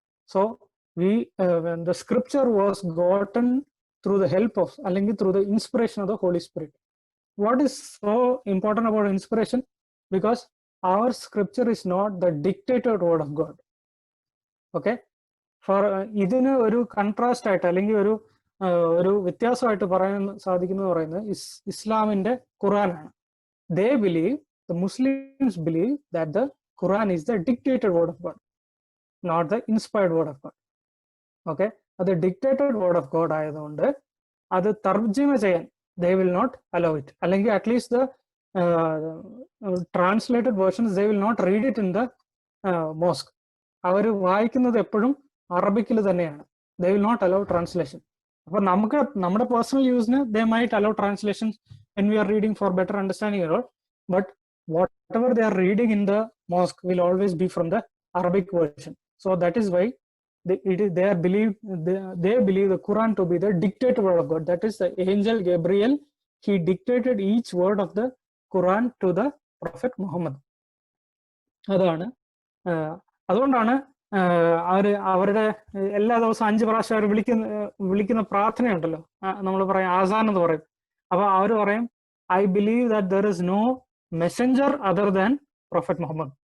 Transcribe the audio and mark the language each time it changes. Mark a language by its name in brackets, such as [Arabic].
[English] So the scripture was gotten through the help of, അല്ലെങ്കിൽ through the inspiration of the Holy Spirit. What is so important about inspiration? Because our scripture is not the dictated word of God. [Malayalam] Okay, for ഇതിന് ഒരു contrast ആയിട്ട് അല്ലെങ്കിൽ ഒരു വ്യത്യാസമായിട്ട് പറയാൻ സാധിക്കുന്നത് പറയുന്നത് ഇസ്ലാമിന്റെ ഖുറാനാണ്. [English] They believe, the Muslims believe that the Quran is the dictated word of God, not the inspired word of God. Okay, അത് dictated word of God [Malayalam] ആയതുകൊണ്ട് അത് തർജ്ജിമ ചെയ്യാൻ [English] they will not allow it, അല്ലെങ്കിൽ at least the translated versions they will not read it in the mosque. [Malayalam] അവർ വായിക്കുന്നത് എപ്പോഴും അറബിക്കിൽ തന്നെയാണ്. [English] they will not allow translation. [Malayalam] അപ്പൊ നമ്മുടെ പേഴ്സണൽ യൂസിന് [English] they might allow translations when we are reading for better understanding and all, but whatever they are reading in the mosque will always be from the Arabic version. So that is why they believe the Quran to be the dictated word of God. That is the angel Gabriel, he dictated each word of the Quran to the Prophet Muhammad. [Malayalam] അതുകൊണ്ടാണ് അവരുടെ എല്ലാ ദിവസവും 5 പ്രാവശ്യം അവർ വിളിക്കുന്ന പ്രാർത്ഥനയുണ്ടല്ലോ, നമ്മൾ പറയും ആസാൻ എന്ന് പറയും. അപ്പൊ അവർ പറയും, [English] I believe that there is no messenger other than prophet Muhammad.